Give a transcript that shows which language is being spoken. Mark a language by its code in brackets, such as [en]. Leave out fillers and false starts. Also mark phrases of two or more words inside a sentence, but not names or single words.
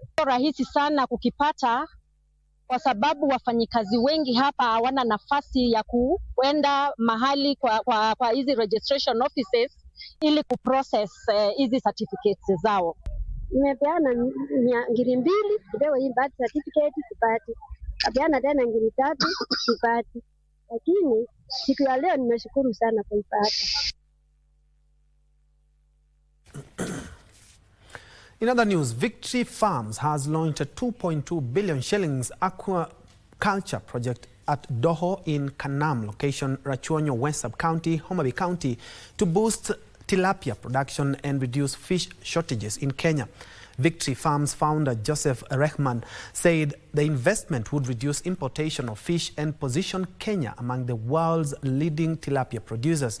[sw] Rahisi sana kukipata kwa sababu wafanyikazi wengi hapa hawana nafasi ya kuenda mahali kwa hizi [en] registration offices [sw] ili kuprocess hizi certificates zao. Nimepeana 200 ndio hii birth certificate sipati. Kapeana tena 300 sipati. lakini siku ya leo nimeshukuru sana kuipata. [en] In other news, Victory Farms has launched a 2.2 billion shillings aquaculture project at Doho in Kanam location, Rachuonyo West Sub-County, Homa Bay County, to boost tilapia production and reduce fish shortages in Kenya. Victory Farms founder Joseph Rehman said the investment would reduce importation of fish and position Kenya among the world's leading tilapia producers.